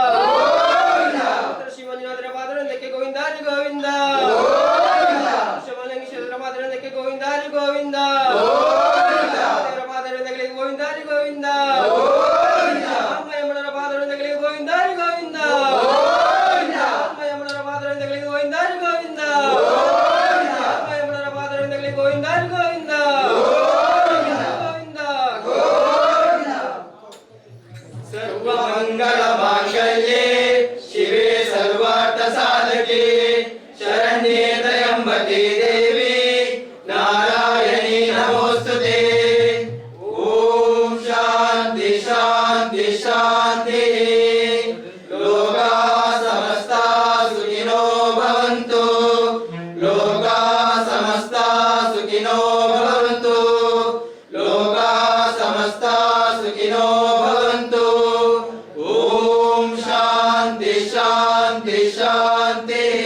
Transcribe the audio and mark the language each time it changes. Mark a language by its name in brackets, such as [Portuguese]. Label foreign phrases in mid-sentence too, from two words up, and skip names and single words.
[Kannada] ಶ್ರೀ ಮಂಜುನಾಥರ ವಾದನಕ್ಕೆ ಗೋವಿಂದ ಹರಿ ಗೋವಿಂದ ಶ್ರೀಮಲಿಂಗೇಶ್ವರರ ವಾದನಕ್ಕೆ ಗೋವಿಂದ ಹರಿ ಗೋವಿಂದ ದೇವರ ವಾದನಕ್ಕೆ ಗೋವಿಂದ ಹರಿ ಗೋವಿಂದ ಯಮುನರ ವಾದನಕ್ಕೆ ಗೋವಿಂದ ಹರಿ ಗೋವಿಂದ ಯಮುನರ ವಾದನಕ್ಕೆ ಗೋವಿಂದ ಹರಿ ಗೋವಿಂದ ಯಮುನರ ವಾದನಕ್ಕೆ ಗೋವಿಂದ ಹರಿ ಗೋವಿಂದ [Sanskrit] ಸರ್ವಮಂಗಳ ಮಾಂಗಲ್ಯೆ ಶಿವೆ ಸರ್ವಾರ್ಥ ಸಾಧಕೆ ಶರಣ್ಯೆ ತ್ರಯಂಬಕೆ ದೇವಿ ನಾರಾಯಣಿ ನಮೋಸ್ತುತೆ ಓಂ ಶಾಂತಿ ಶಾಂತಿ ಶಾಂತಿ ಲೋಕಾ ಸಮಸ್ತಾ ಸುಖಿನೋ ಭವಂತು ಲೋಕಾ ಸಮಸ್ತಾ ಸುಖಿನೋ ಭವಂತು ಲೋಕಾ ಸಮಸ್ತಾ ಸುಖಿನೋ ಭವಂತು ಓಂ ಶಾಂತಿ ಶಾಂತಿ ಶಾಂತಿ